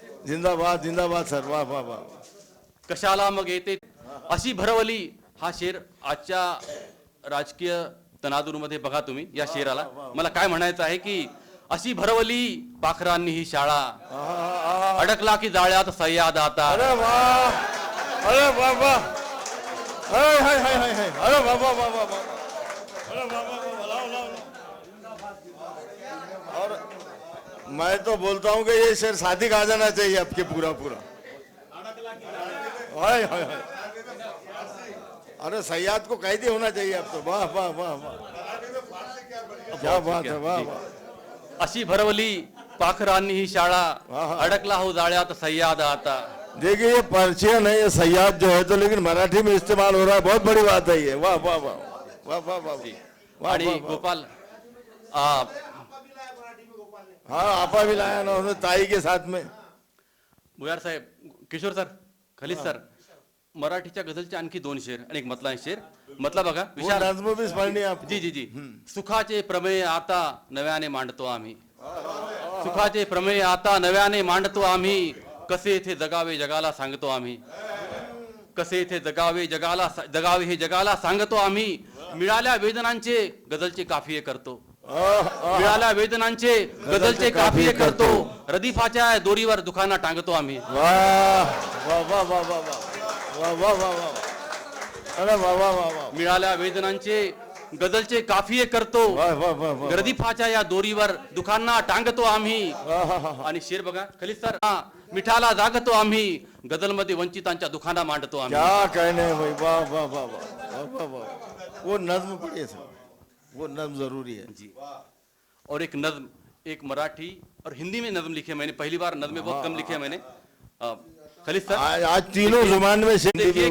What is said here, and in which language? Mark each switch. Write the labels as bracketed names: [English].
[Hindi] जिंदाबाद जिंदाबाद सर, वाह वाह वाह। [Marathi] कशाला मग येते अशी भरवली, हा शेर आजच्या राजकीय तणादूरमध्ये बघा तुम्ही या शेराला। मला काय म्हणायचं आहे की अशी भरवली पाखरांनी ही शाळा, अडकला की जाळ्यात सह्याद आता। अरे वाह, अरे वाह वाह, अरे हाय हाय हाय, अरे वाह वाह वाह वाह, अरे वाह वाह वाह। [Hindi] और मैं तो बोलता हूँ कि ये शेर शादी का आ जाना चाहिए आपके पूरा पूरा। हाय हाय हाय, अरे सयाद को कैदी होना चाहिए अब तो। वाह वाह वाह वाह, क्या बात है, वाह वाह। [Marathi] अशी भरवली पाखरांनी ही शाळा, अडकला हो जाळ्यात सय्याद आता। [Hindi] देखिए ये पर्शियन है, ये सयाद जो है तो, लेकिन मराठी में इस्तेमाल हो रहा है, बहुत बड़ी बात है ये। वाह वाह वाह वाह वाह वाह वाह। [Marathi] आणि गोपाल [Hindi] हाँ आपा भी लाया ना उन्होंने ताई के साथ में। [Marathi] भुयार साहेब, किशोर सर, खलीद सर, मराठीच्या गझलचे आणखी 2 शेर आणि एक मतला शेर। मतला बघा [Hindi] वो विशाल। नज्म भी स्मरणीय आप। जी जी जी। [Marathi] सुखाचे प्रमेय आता नव्याने मांडतो आम्ही, सुखाचे प्रमेय आता नव्याने मांडतो आम्ही, कसे इथे जगावे जगाला सांगतो आम्ही, कसे इथे जगावे हे जगाला सांगतो आम्ही। मिळाल्या वेदनांचे गझलचे काफिये करतो, मिळाल्या वेदनांचे गझलचे काफिये करतो, रदीफाच्या दोरीवर दुखाना टांगतो आम्ही। वाह वाह वाह वाह वाह वाह वाह वाह वाह, अरे वाह वाह वाह वाह, मिळाल्या वेदनांचे गझलचे काफिये करतो, वाह वाह वाह वाह, रदीफाच्या या दोरीवर दुखांना टांगतो आम्ही। आणि शेर बघा खलीद सर, मिठाला जागतो आम्ही, गझलमध्ये वंचितांच्या दुखाना मांडतो आम्ही। [Hindi] क्या कहने हैं भाई, वाह वाह वाह वाह वाह वाह। वो नज्म पढ़िए सर, वो नज्म जरूरी है जी। और एक नज्म, एक मराठी और हिंदी में नज्म लिखे मैंने, पहली बार नज्म बहुत कम लिखे मैंने। खलीद सर आज तीनों जुबान में हिंदी देखिए